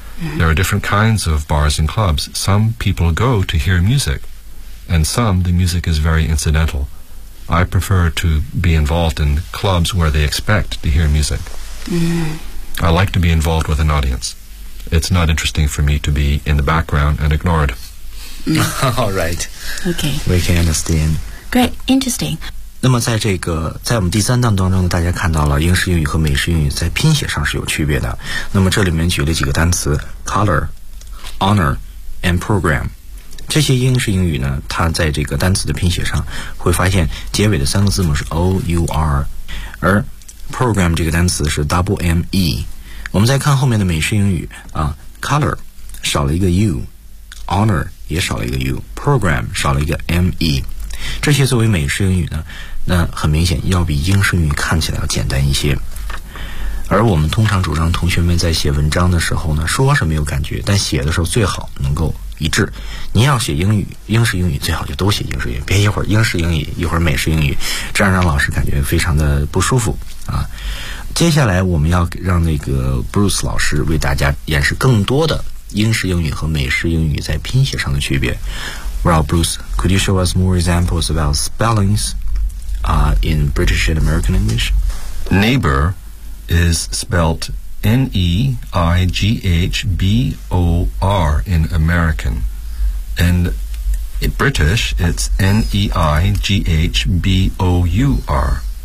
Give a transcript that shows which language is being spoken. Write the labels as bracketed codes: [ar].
[en] There are different kinds of bars and clubs. Some people go to hear music, and some the music is very incidental. I prefer to be involved in clubs where they expect to hear music. I like to be involved with an audience. It's not interesting for me to be in the background and ignored. All right. Okay. We can understand. Great. Interesting. [zh] 那么在这个在我们第三档当中，大家看到了英式英语和美式英语在拼写上是有区别的。那么这里面举了几个单词 ：color、honor and program。这些英式英语呢，它在这个单词的拼写上会发现结尾的三个字母是 O-U-R， 而 program 这个单词是 W-M-E。我们再看后面的美式英语啊， color 少了一个 U， honor 也少了一个 U， program 少了一个 M-E。这些作为美式英语呢，那很明显要比英式英语看起来要简单一些。而我们通常主张同学们在写文章的时候呢，说是没有感觉，但写的时候最好能够一致。您要写英语，英式英语最好就都写英式英语，别一会儿英式英语，一会儿美式英语，这样让老师感觉非常的不舒服啊。接下来我们要让那个 Bruce 老师为大家演示更多的英式英语和美式英语在拼写上的区别。 [en] Well, Bruce, could you show us more examples about spellings, in British and American English? Neighbor is spelt N-E-I-G-H-B-O-R in American. And in British, it's N-E-I-G-H-B-O-U-R.